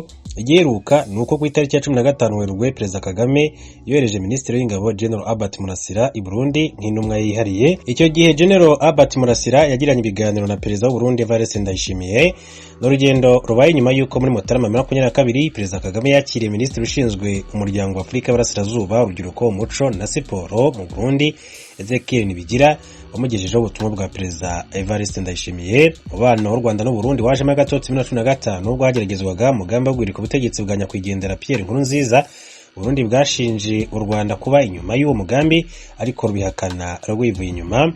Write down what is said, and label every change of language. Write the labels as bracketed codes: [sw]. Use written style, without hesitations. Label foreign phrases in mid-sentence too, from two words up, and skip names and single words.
[rw] Igiheruka ni uko ku itariki ya 15 Werurwe Perezida Kagame yohereje Minisitiri w'Ingabo General Albert Murasira i Burundi nk'intumwa yihariye. Icyo gihe General Albert Murasira yagiranye ibiganiro na Perezida w'u Burundi Evariste Ndayishimiye. N'urugendo rubaye nyuma y'uko muri Mutarama 2022 Perezida Kagame yakiriye Minisitiri ushinzwe umuryango wa Afurika y'Iburasirazuba, urubyiruko, umuco na siporo mu Burundi Ezekiel Nibigira, wamugejejeho ubutumwa bwa Perezida Evariste Ndayishimiye. Umubano w'u Rwanda n'u Burundi wajemo agatotsi 2015 ubwo hageragezwaga umugambi wo guhirika ubutegetsi bwa nyakwigendera Pierre Nkurunziza. Burundi bwashinje u Rwanda kuba inyuma y'uwo mugambi, ariko rubihakana rwivuye inyuma.